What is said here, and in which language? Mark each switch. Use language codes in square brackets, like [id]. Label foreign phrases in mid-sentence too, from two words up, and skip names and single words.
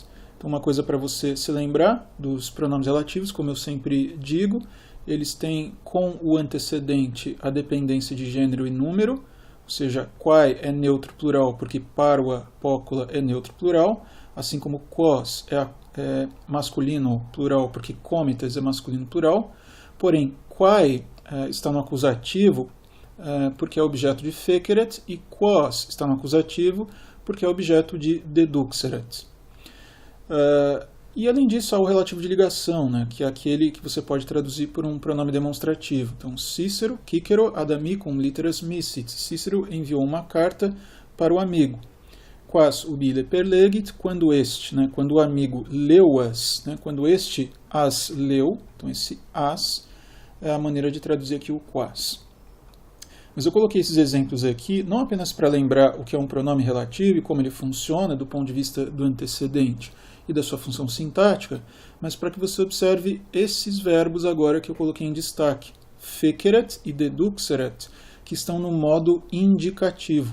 [pt] Então, uma coisa para você se lembrar dos pronomes relativos, como eu sempre digo, eles têm com o antecedente a dependência de gênero e número, ou seja, quae é neutro plural porque [la] parva popula [pt] é neutro plural, assim como quos é masculino plural porque comites é masculino plural, porém quae está no acusativo porque é objeto de fecerat e quos está no acusativo porque é objeto de deduxerat. E além disso, há o relativo de ligação, né, que é aquele que você pode traduzir por um pronome demonstrativo. Então, Cícero, [la] Cicero, adamicum litteras missit. [pt] Cícero enviou uma carta para o amigo. [la] Quas ubile perlegit, [pt] quando este, né, quando o amigo leu-as, né, quando este as leu, então esse as é a maneira de traduzir aqui o quas. Mas eu coloquei esses exemplos aqui não apenas para lembrar o que é um pronome relativo e como ele funciona do ponto de vista do antecedente e da sua função sintática, mas para que você observe esses verbos agora que eu coloquei em destaque, fecerat e deduxerat, que estão no modo indicativo.